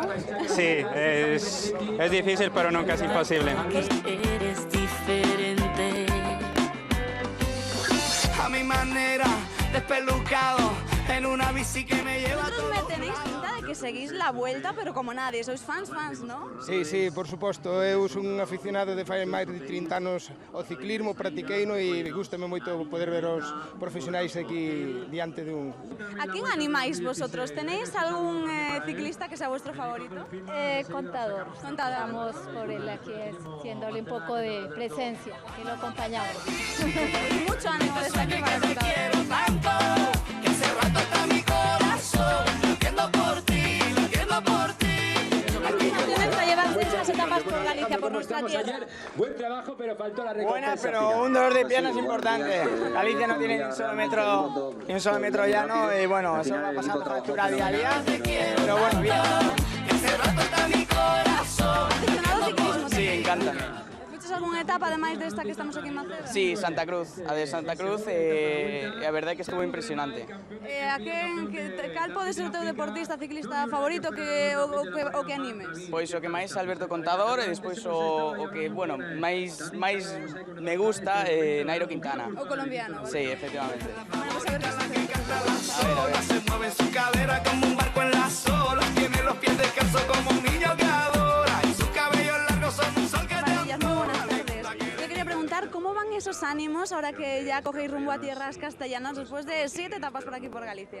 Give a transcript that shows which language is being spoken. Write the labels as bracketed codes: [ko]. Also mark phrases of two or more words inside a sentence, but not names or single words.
[es] Sí, es difícil, pero nunca es imposible. Eres diferente. A mi manera, despelucado, en una bici que me lleva a Vosotros me tenéis pinta de que seguís la Vuelta, pero como nadie, sois fans, ¿no? Sí, [gl] por suposto, eu son un aficionado de fai máis de 30 anos ao ciclismo, practiqueino e gustame moito poder ver os profesionais aquí diante dun. [es] ¿A quién animáis vosotros? ¿Tenéis algún ciclista que sea vuestro favorito? Contador. Estamos por él aquí haciéndole un poco de presencia, que lo acompañamos. Mucho ánimo desde aquí para Contador. Que hace rato está mi corazón, latiendo por ti. A llevar muchas etapas por Galicia, por nuestra tierra. Buen trabajo, pero faltó la recompensa. Buena, pero un dolor de piernas importante. Galicia no tiene ni un solo metro llano y bueno, eso va a pasar por factura día a día. Pero bueno, bien. Sí, encántame. ¿Fuiste alguna etapa [gl] ademais desta [es] que estamos aquí en Maceda? [gl] Sí, Santa Cruz, a de Santa Cruz e a verdade é que estuvo impresionante. Cal pode ser o teu deportista ciclista favorito o que animes? Pois o que máis Alberto Contador e despois o que, bueno, máis me gusta Nairo Quintana. O colombiano. [es] Sí, efectivamente. Bueno, pues a ver qué A ver. Se mueve en su cadera como un barco en las olas. Tiene los pies descalzos como un niño que adora. Y sus cabellos largos son un sol que te Maravillas, muy buenas tardes. Yo quería preguntar cómo van esos ánimos ahora que ya cogéis rumbo a tierras castellanas después de 7 etapas por aquí por Galicia.